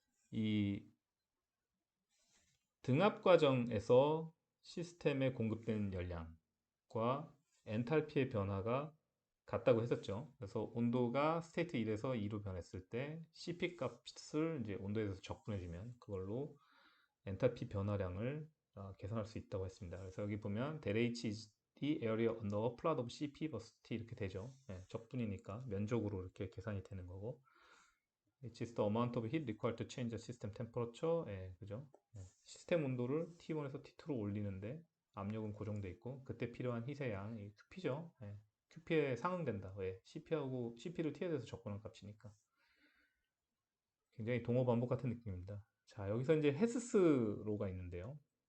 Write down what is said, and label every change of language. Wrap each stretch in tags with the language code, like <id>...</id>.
<ko>이 등압 과정에서 시스템에 공급된 열량과 엔탈피의 변화가 같다고 했었죠. 그래서 온도가 스테이트 1에서 2로 변했을 때 CP 값을 이제 온도에서 적분해주면 그걸로 엔탈피 변화량을 계산할 수 있다고 했습니다.</ko> <en>그래서 여기 보면 del H is the area under plot of CP vs T</en> <ko>이렇게 되죠. 네, 적분이니까 면적으로 이렇게 계산이 되는 거고</ko> <en>Which is the amount of heat required to change the system temperature.</en> <ko>예, 그죠? 예, 시스템 온도를 T1에서 T2로 올리는데 압력은 고정돼 있고 그때 필요한 희세 양, 이 QP죠. 예, QP에 상응된다. 왜? CP를 T에 대해서 적분한 값이니까. 굉장히 동어 반복 같은 느낌입니다. 자, 여기서 이제 헤스스로가 있는데요.</ko>